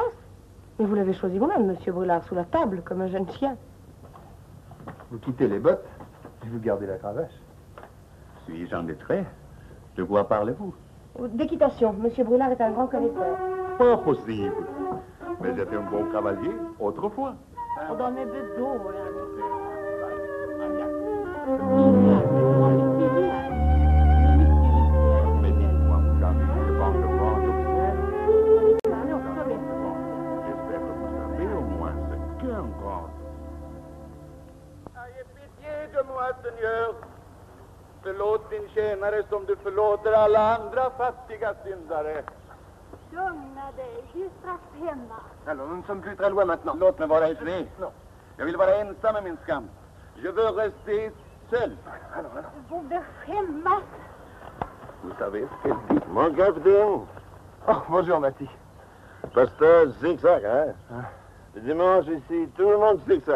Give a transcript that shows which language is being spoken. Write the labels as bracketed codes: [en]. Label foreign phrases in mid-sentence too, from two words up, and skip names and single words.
[fr] Mais vous l'avez choisi vous-même, Monsieur Brulard, sous la table, comme un jeune chien. Vous quittez les bottes et vous gardez la cravache. Suis-je en détresse? De quoi parlez-vous? D'équitation. Monsieur Brulard est un grand connaisseur. Pas possible. Mais j'étais un bon cavalier autrefois. [sv] De är bedårande. [fr] Mais dites-moi, vous avez une bande de vente officielle? J'espère que vous savez au moins ce qu'est un grand. Ayez pitié de moi, Seigneur. [sv] Förlåt din tjänare som du förlåter alla andra fattiga syndare. Lugna dig, det är strax hemma. [fr] Alors, nous ne sommes plus très loin maintenant. [sv] Låt mig vara i fred. Jag vill vara ensam med min skam. [fr] Je veux rester seul. [sv] Du borde skämmas. [fr] Vous savez ce qu'elle dit? Mon capitaine. Oh, bonjour, Mati. Pasteur zigzag, hein? Le dimanche ici, tout le monde zigzag.